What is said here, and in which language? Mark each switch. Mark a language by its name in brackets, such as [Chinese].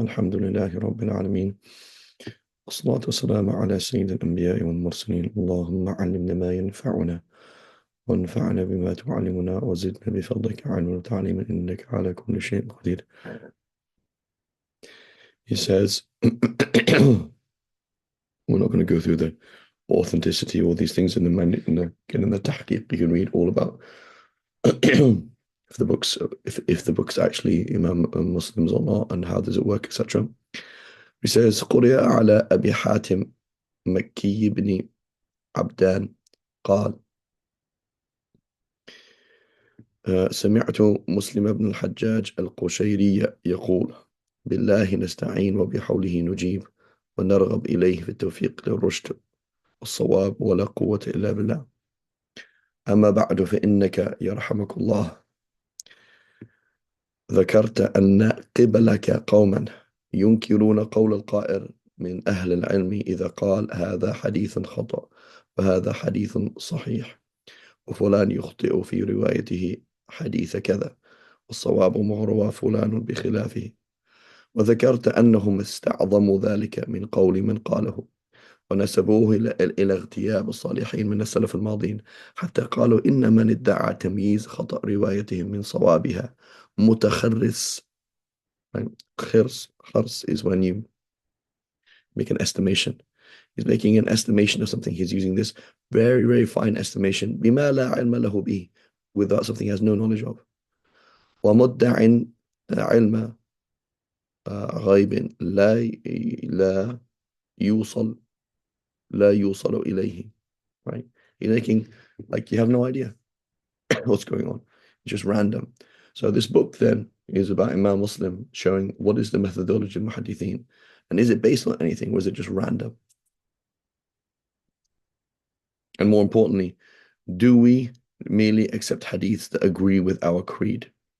[Arabic] الحمد لله رب العالمين، والصلاة والسلام على سيد الأنبياء والمرسلين. اللهم علمنا ما ينفعنا وانفعنا بما تعلمنا وزدنا بفضلك علما وتعليما إنك على كل شيء قدير. [English] He says, we're not going to go through the authenticity, all these things in the tahqiq. You can read all about if the books actually Imam Muslims or not, and how does it work, etc. He says, [Arabic] قرئ على أبي حاتم مكي بن عبدان قال: سمعت مسلم بن الحجاج القشيري يقول: بالله نستعين وبحوله نجيب ونرغب إليه في التوفيق للرشد والصواب ولا قوة إلا بالله. أما بعد فإنك يرحمك الله ذكرت أن قبلك قوما ينكرون قول القائل من أهل العلم إذا قال هذا حديث خطأ وهذا حديث صحيح، وفلان يخطئ في روايته حديث كذا والصواب ما روى فلان بخلافه، وذكرت أنهم استعظموا ذلك من قول من قاله ونسبوه إلى اغتياب الصالحين من السلف الماضين، حتى قالوا إن من ادعى تمييز خطأ روايتهم من صوابها متخرس. [English] خرس is when you make an estimation. He's making an estimation of something. He's using this very, very fine estimation [Arabic] بما لا علم له به, [English] without something he has no knowledge of. [Arabic] ومدع علم غيب لا يوصل إليه. [English] Right? You're making like you have no idea what's going on. It's just random. So this book then is about Imam Muslim showing what is the methodology of Muhaddithin, and is it based on anything, or is it just random? And more importantly, do we merely accept hadiths that agree with our creed?